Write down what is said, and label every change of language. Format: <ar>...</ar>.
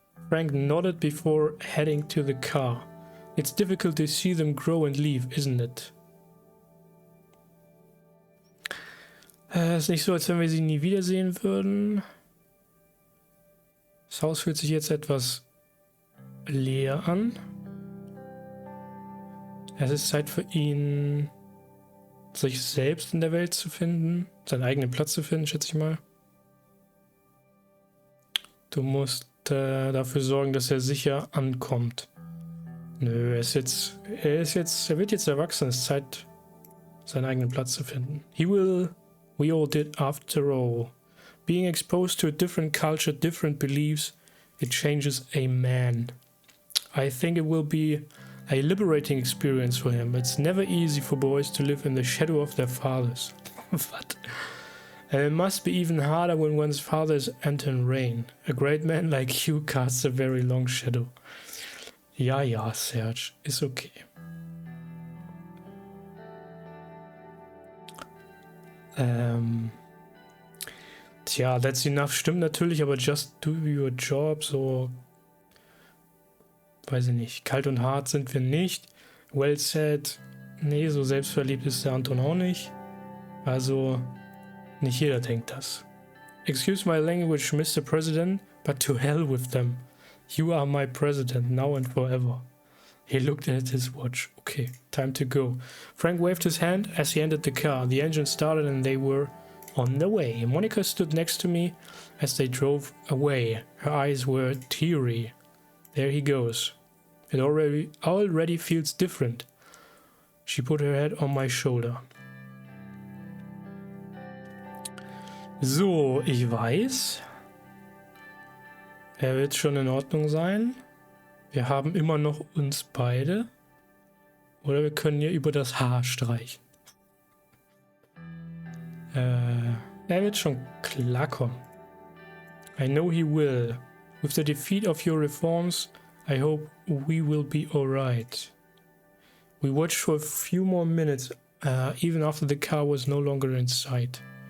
<en>Frank nodded before heading to the car. It's difficult to see them grow and leave, isn't it?</en> <de>Ist nicht so, als wenn wir sie nie wiedersehen würden. Das Haus fühlt sich jetzt etwas leer an. Es ist Zeit für ihn, sich selbst in der Welt zu finden, seinen eigenen Platz zu finden, schätze ich mal. Du musst dafür sorgen, dass er sicher ankommt. Nö, er wird jetzt erwachsen. Es ist Zeit, seinen eigenen Platz zu finden.</de> <en>We all did after all. Being exposed to a different culture, different beliefs, it changes a man. I think it will be a liberating experience for him. It's never easy for boys to live in the shadow of their fathers. What? And it must be even harder when one's father is Anton Rayne. A great man like you casts a very long shadow.</en> <de>Ja, Serge, ist okay. Tja,</de> <en>that's enough</en> <de>stimmt natürlich, aber</de> <en>just do your job,</en> <de>so, weiß ich nicht, kalt und hart sind wir nicht.</de> <en>Well said,</en> <de>nee, so selbstverliebt ist der Anton auch nicht. Also, nicht jeder denkt das.</de> <en>Excuse my language, Mr. President, but to hell with them. You are my president, now and forever. He looked at his watch. Okay, time to go. Frank waved his hand as he entered the car. The engine started and they were on their way. Monica stood next to me as they drove away. Her eyes were teary. There he goes. It already feels different. She put her head on my shoulder.</en> <de>So, ich weiß. Er wird schon in Ordnung sein. Wir haben immer noch uns beide. Oder wir können hier über das Haar streichen. Er wird schon klarkommen.</de> <en>I know he will. With the defeat of your reforms, I hope we will be alright. We watched for a few more minutes, even after the car was no longer in sight.</en>